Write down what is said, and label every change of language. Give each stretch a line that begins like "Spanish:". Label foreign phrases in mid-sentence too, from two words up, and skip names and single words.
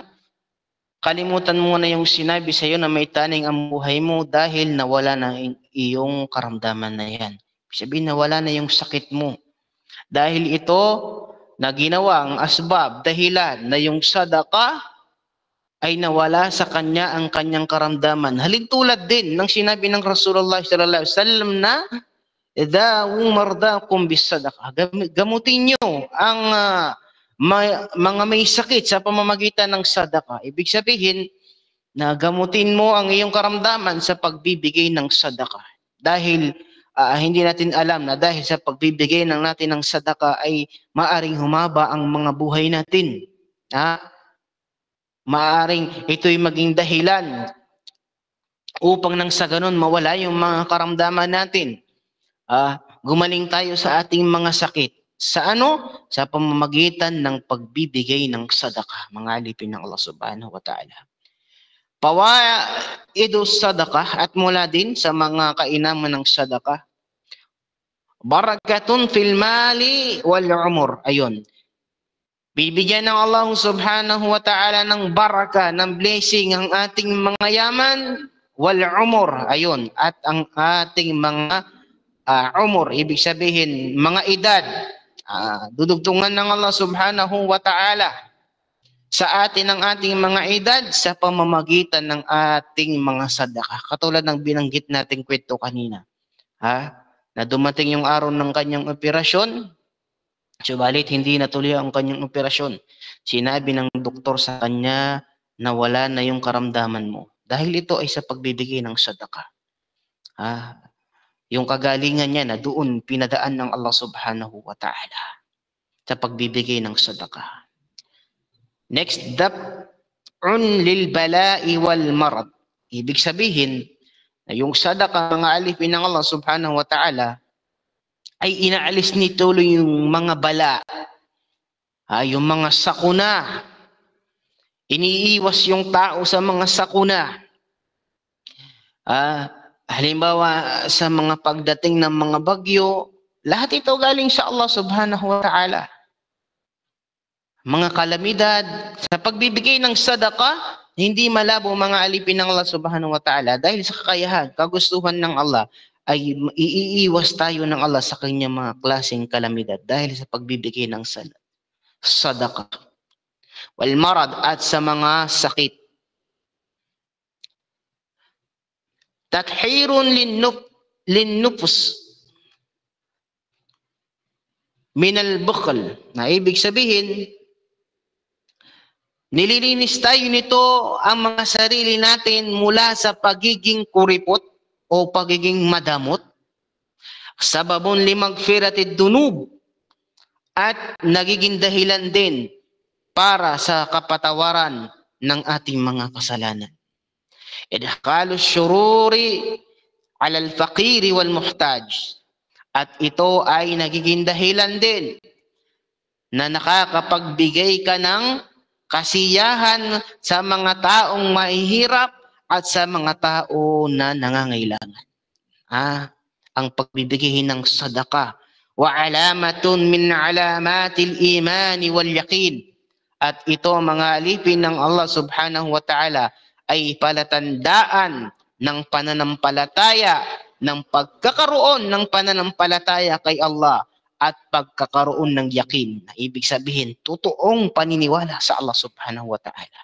Filipino: Kalimutan mo na yung sinabi sa iyo na may taning ang buhay mo dahil nawala na iyong karamdaman na yan. Sabihin, nawala na yung sakit mo. Dahil ito na ginawa ang asbab, dahilan na yung sadaqah ay nawala sa kanya ang kanyang karamdaman. Halintulad din ng sinabi ng Rasulullah
Arabic: صلى الله عليه وسلم
Filipino: na
Arabic: داووا مرضاكم بالصدقة.
Filipino: Gamutin niyo ang mga may sakit sa pamamagitan ng sadaqah. Ibig sabihin na gamutin mo ang iyong karamdaman sa pagbibigay ng sadaqah. Dahil hindi natin alam na dahil sa pagbibigay natin ng sadaqah ay maaring humaba ang mga buhay natin. Maaring ito'y maging dahilan upang nang sa ganun mawala yung mga karamdaman natin. Gumaling tayo sa ating mga sakit. Sa ano? Sa pamamagitan ng pagbibigay ng sadaqah, mga alipin ng Allah
Arabic: سبحانه وتعالى. فوائد الصدقة,
Filipino: at mula din sa mga kainaman ng sadaqah,
Arabic: بركة في المال والعمر.
Filipino: Ayun. Bibigyan ng Allah
Arabic: سبحانه وتعالى
Filipino: ng baraka, ng blessing ang ating mga yaman,
Arabic: والعمر.
Filipino: Ayun. At ang ating mga umur, ibig sabihin, mga edad, dudugtungan ng Allah
Arabic: سبحانه وتعالى
Filipino: sa atin ang ating mga edad sa pamamagitan ng ating mga sadaqah. Katulad ng binanggit nating kwento kanina. Na dumating yung araw ng kanyang operasyon, subalit hindi natuloy ang kanyang operasyon. Sinabi ng doktor sa kanya na wala na yung karamdaman mo. Dahil ito ay sa pagbibigay ng sadaqah. Yung kagalingan niya na doon pinadaan ng Allah
Arabic: سبحانه وتعالى
Filipino: sa pagbibigay ng sadaqah. Next,
Arabic: دفع للبلاء والمرض.
Filipino: Ibig sabihin, na yung sadaka, mga alipin ng Allah
Arabic: سبحانه وتعالى,
Filipino: ay inaalis nito yung mga bala, yung mga sakuna. Iniiwas yung tao sa mga sakuna. Halimbawa, sa mga pagdating ng mga bagyo, lahat ito galing sa Allah
Arabic: سبحانه وتعالى.
Filipino: Mga kalamidad, sa pagbibigay ng sadaka, hindi malabo mga alipin ng Allah
Arabic: سبحانه وتعالى
Filipino: dahil sa kakayahan, kagustuhan ng Allah ay iiwas tayo ng Allah sa kanyang mga klaseng kalamidad dahil sa pagbibigay ng sadaka.
Arabic: والمرض,
Filipino: at sa mga sakit.
Arabic: تطهير للنفوس من البخل,
Filipino: na ibig sabihin, nililinis tayo nito ang mga sarili natin mula sa pagiging kuripot o pagiging madamot.
Arabic: سبب لمغفرة الذنوب,
Filipino: at nagiging dahilan din para sa kapatawaran ng ating mga kasalanan.
Arabic: إدخال السرور على الفقير والمحتاج,
Filipino: at ito ay nagiging dahilan din na nakakapagbigay ka ng kasiyahan sa mga taong mahihirap at sa mga tao na nangangailangan. Ang pagbibigay ng sadaka,
Arabic: وعلامة من علامات الإيمان واليقين,
Filipino: at ito mga alipin ng Allah
Arabic: سبحانه وتعالى
Filipino: ay palatandaan ng pananampalataya, ng pagkakaroon ng pananampalataya kay Allah at pagkakaroon ng yakin, na ibig sabihin totoong paniniwala sa Allah
Arabic: سبحانه وتعالى.